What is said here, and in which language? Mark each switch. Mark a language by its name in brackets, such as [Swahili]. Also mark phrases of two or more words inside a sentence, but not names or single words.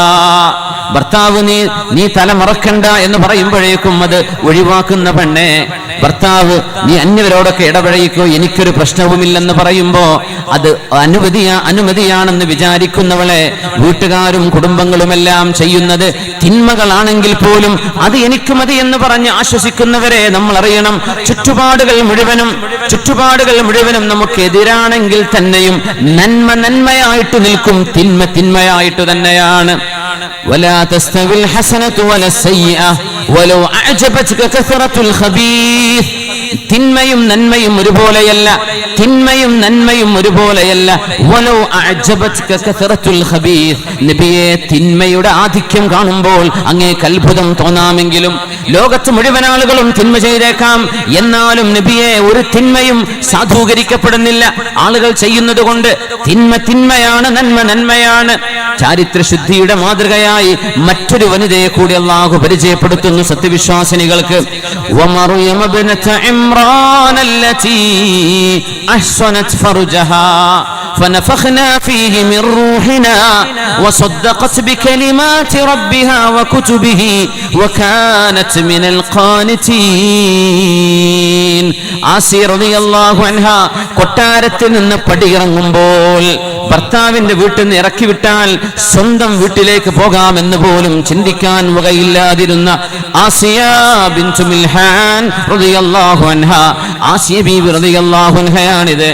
[Malayalam] ഭർത്താവ് നീ തല മറക്കണ്ട എന്ന് പറയുമ്പോഴേക്കും അത് ഒഴിവാക്കുന്ന പെണ്ണെ, ഭർത്താവ് നീ അന്യവരോടൊക്കെ ഇടപഴകിക്കോ, എനിക്കൊരു പ്രശ്നവുമില്ലെന്ന് പറയുമ്പോ അത് അനുമതിയാണെന്ന് വിചാരിക്കുന്നവളെ വീട്ടുകാരും കുടുംബങ്ങളുമെല്ലാം ചെയ്യുന്നത് തിന്മകളാണെങ്കിൽ പോലും അത് എനിക്ക് മതി എന്ന് പറഞ്ഞ് ആശ്വസിക്കുന്നവരെ നമ്മൾ അറിയണം. ചുറ്റുപാടുകൾ മുഴുവനും നമുക്ക് എതിരാണെങ്കിൽ തന്നെയും നന്മ നന്മയായിട്ട് നിൽക്കും, തിന്മ തിന്മയായിട്ട് തന്നെയാണ്. [Arabic] ولا تستوي الحسنة ولا السيئة ولو أعجبتك كثرة الخبيث. [Malayalam] തിന്മയും നന്മയും ഒരുപോലെയല്ല, തിന്മയും നന്മയും ഒരുപോലെയല്ല. [Arabic] ولو أعجبتك كثرة الخبيث, [Malayalam] നബിയെ തിന്മയുടെ ആധിക്യം കാണുമ്പോൾ അങ്ങേക്ക് അത്ഭുതം തോന്നാമെങ്കിലും, ലോകത്ത് മുഴുവൻ ആളുകളും തിന്മ ചെയ്തേക്കാം, എന്നാലും നബിയെ ഒരു തിന്മയും സാധൂകരിക്കപ്പെടുന്നില്ല. ആളുകൾ ചെയ്യുന്നത് കൊണ്ട് തിന്മ തിന്മയാണ്, നന്മ നന്മയാണ്. ചാരിത്രശുദ്ധിയുടെ മാതൃകയായി മറ്റൊരു വനിതയെ കൂടി അല്ലാഹു പരിചയപ്പെടുത്തുന്നു സത്യവിശ്വാസിനികൾക്ക്. [Arabic] ومريم ابنت عمران التي أحصنت فرجها فنفخنا فيه من روحنا وصدقت بكلمات ربها وكتبه وكانت من القانتين. [Malayalam] ആസിയ [Arabic] رضي الله عنها [Malayalam] കൊട്ടാരത്തിൽ നിന്ന് പടിയിറങ്ങുമ്പോൾ ഭർത്താവിന്റെ വീട്ടിൽ നിന്ന് ഇറക്കി വിട്ടാൽ സ്വന്തം വീട്ടിലേക്ക് പോകാമെന്ന് പോലും ചിന്തിക്കാൻ വകയില്ലാതിരുന്ന ആസിയ ബിൻതു മിൽഹാൻ [Arabic] رضي الله عنها, [Malayalam] ആസിയ ബീവി [Arabic] رضي الله عنها.